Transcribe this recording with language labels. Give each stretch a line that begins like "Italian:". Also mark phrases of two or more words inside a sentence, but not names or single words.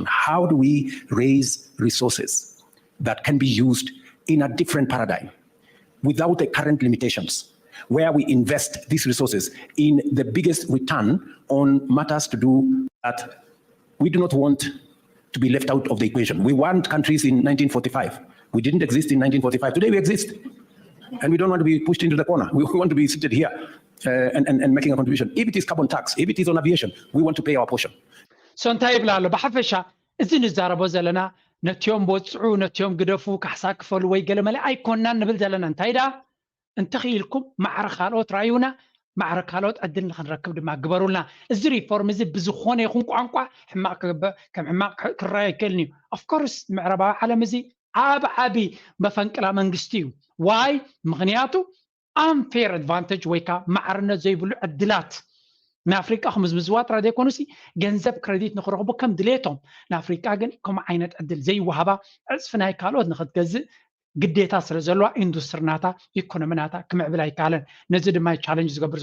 English: How do we raise resources that can be used in a different paradigm, without the current limitations, where we invest these resources in the biggest return on matters to do that we do not want to be left out of the equation. We want countries in 1945. We didn't exist in 1945. Today we exist. And we don't want to be pushed into the corner. We want to be seated here and making a contribution. If it is carbon tax, if it is on aviation, we want to pay our portion.
Tigrinya: So እንታይ ይብላሉ ብሓፈሻ እዚ ንዛረቦ ዘለና ነትዮም ቦጽዑ ነትዮም ግደፉ ካሕሳ ክፈሉ ወይ ገለመለ ኣይኮንናን ንብል ዘለና እንታይ ዳ እንተኺልኩም ማዕረ ካልኦት ራዩና ማዕረ ካልኦት ዕድል ንኽንረክብ ድማ ግበሩልና እዚ ሪፎርም እዚ ብዝኾነ ይኹን ቋንቋ ሕማቕ ከም ሕማቕ ክረአ ይክእልኒ እዩ
English: of course
Tigrinya: ምዕረባዊ ዓለም እዚ ዓቢ መፈንቅላ መንግስቲ እዩ ዋይ ምክንያቱ
English: unfair advantage
Tigrinya: ወይ ካ ማዕርነት ዘይብሉ ዕድላት ንኣፍሪቃ ከምዝ ምዝዋት ራደ ይኮኑሲ ገንዘብ ክሬዲት ንኽረኽቡ ከም ድሌቶም ንኣፍሪቃ ግን ከምኡ ዓይነት ዕድል ዘይወሃባ ዕፅፊ ናይ ካልኦት ንኽትገዝእ ግዴታ ስለ ዘለዋ ኢንዱስትሪናታ ኢኮኖሚናታ ክምዕብል ኣይከኣለን ነዚ ድማ ቻሌንጅ ዝገብር